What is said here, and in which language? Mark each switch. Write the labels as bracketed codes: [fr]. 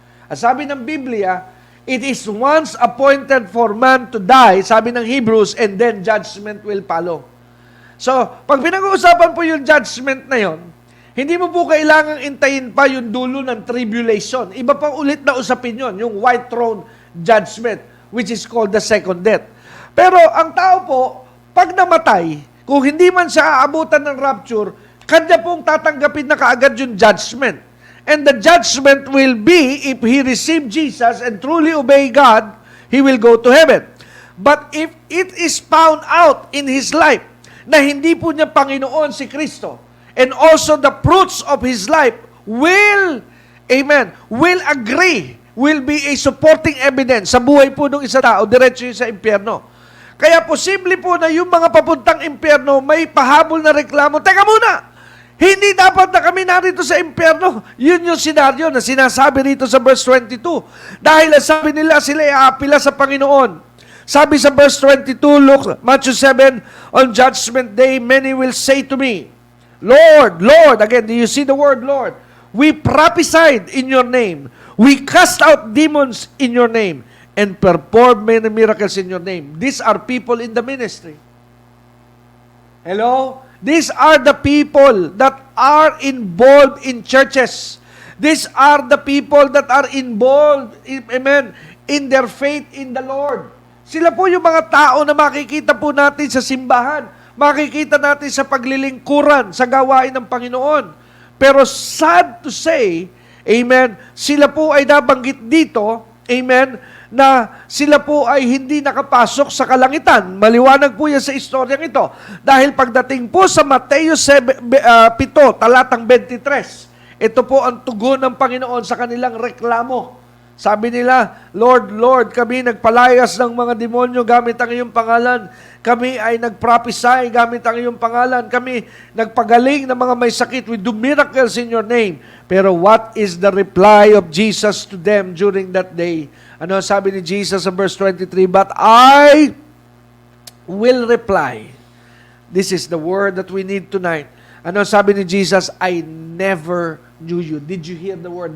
[tl] Ang sabi ng Biblia, [en] it is once appointed for man to die, [tl] sabi ng Hebrews, [en] and then judgment will follow. [tl] So, pag pinag-uusapan po yung judgment na yon, hindi mo po kailangang intayin pa yung dulo ng tribulation. Iba pang ulit na usapin yon, yung white throne judgment, [en] which is called the second death. [tl] Pero ang tao po, pag namatay, kung hindi man siya aabutan ng rapture, kanya pong tatanggapin na kaagad yung judgment. [en] And the judgment will be, if he receive Jesus and truly obey God, he will go to heaven. But if it is found out in his life [tl] na hindi po niya Panginoon si Kristo, [en] and also the fruits of his life will, amen, will agree, will be a supporting evidence [tl] sa buhay po ng isa tao, diretso yun sa impyerno. Kaya posible po na yung mga papuntang impyerno may pahabol na reklamo, teka muna! Hindi dapat na kami narito sa impyerno. Yun yung senaryo na sinasabi rito sa verse 22. Dahil sabi nila sila ay aapila sa Panginoon. Sabi sa verse 22, [en] Matthew 7, on judgment day, many will say to me, Lord, Lord, again, do you see the word Lord? We prophesied in your name. We cast out demons in your name and perform many miracles in your name. These are people in the ministry. Hello? These are the people that are involved in churches. These are the people that are involved, amen, in their faith in the Lord. [tl] Sila po yung mga tao na makikita po natin sa simbahan, makikita natin sa paglilingkuran, sa gawain ng Panginoon. Pero [en] sad to say, [tl] amen, sila po ay nabanggit dito, amen, na sila po ay hindi nakapasok sa kalangitan. Maliwanag po yan sa istoryang ito. Dahil pagdating po sa Mateo 7, 7, talatang 23, ito po ang tugon ng Panginoon sa kanilang reklamo. Sabi nila, Lord, Lord, kami nagpalayas ng mga demonyo gamit ang iyong pangalan. Kami ay nagprophesy gamit ang iyong pangalan. Kami nagpagaling ng mga may sakit. [en] We do miracles in your name. Pero what is the reply of Jesus to them during that day? [tl] Ano sabi ni Jesus sa verse 23? [en] But I will reply. This is the word that we need tonight. [tl] Ano sabi ni Jesus? [en] I never knew you. Did you hear the word?